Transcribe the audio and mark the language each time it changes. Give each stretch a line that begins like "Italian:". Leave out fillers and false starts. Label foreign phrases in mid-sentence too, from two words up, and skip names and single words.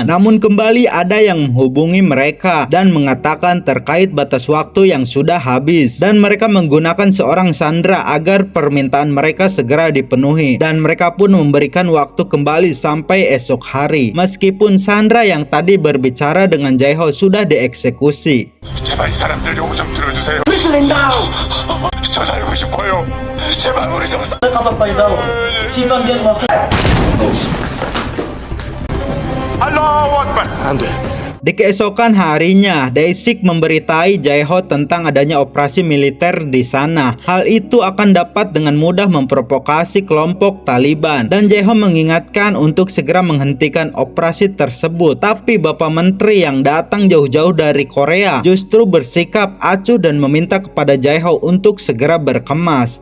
Indonesian: Namun kembali ada yang menghubungi mereka dan mengatakan terkait batas waktu yang sudah habis. Dan mereka menggunakan seorang Sandra agar permintaan mereka segera dipenuhi. Dan mereka pun memberikan waktu kembali sampai esok hari. Meskipun Sandra yang tadi berbicara dengan Jae-ho sudah dieksekusi.
Korean: 제발 이 사람들 요구 좀 들어주세요. 저 살고 싶어요. 제발 우리 좀
Arabic: الله أكبر.
Korean: 안 돼.
Indonesian: Di keesokan harinya, Dae-sik memberitahu Jae-ho tentang adanya operasi militer di sana. Hal itu akan dapat dengan mudah memprovokasi kelompok Taliban. Dan Jae-ho mengingatkan untuk segera menghentikan operasi tersebut. Tapi Bapak Menteri yang datang jauh-jauh dari Korea justru bersikap acuh dan meminta kepada Jae-ho untuk segera berkemas.